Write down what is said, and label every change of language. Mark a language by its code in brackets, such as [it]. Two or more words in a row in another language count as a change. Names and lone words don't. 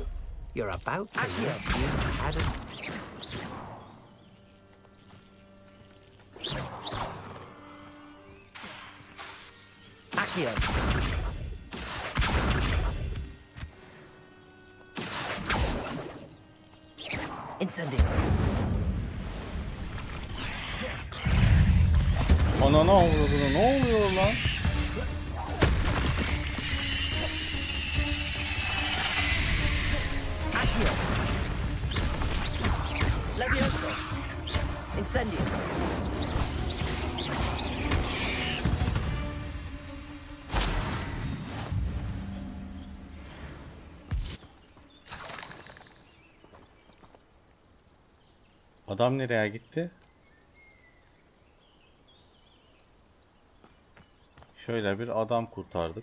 [en] You're about to wish you hadn't. [tr] Accio. Incendio. Anana avradını, ne oluyor lan? Accio. Levioso. Incendio. Adam nereye gitti? Şöyle bir adam kurtardık.